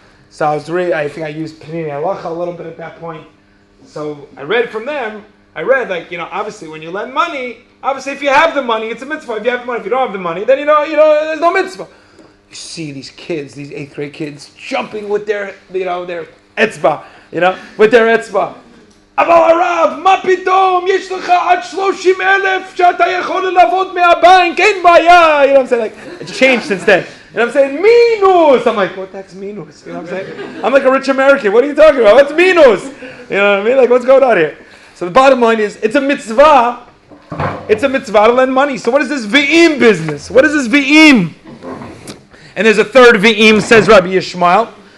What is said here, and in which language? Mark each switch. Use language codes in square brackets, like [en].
[en] So I think I used Panini Halacha a little bit at that point. So I read from them. I read obviously when you lend money, obviously if you have the money, it's a mitzvah. If you have the money, if you don't have the money, then there's no mitzvah. You see these kids, these 8th grade kids, jumping with their etzba, with their etzba. [he] אבל הרב, מה פתאום? יש לך עד 30,000 שאתה יכול לעבוד מהבנק, אין בעיה. [en] You know what I'm saying? Like, it's changed since then. I'm saying, minus. I'm like, what the heck's minus? You know what I'm saying? I'm like a rich American. What are you talking about? What's minus? You know what I mean? Like, what's going on here? So the bottom line is, it's a mitzvah. It's a mitzvah to lend money. So what is this v'im business? What is this v'im? And there's a third v'im, says Rabbi Yishmael.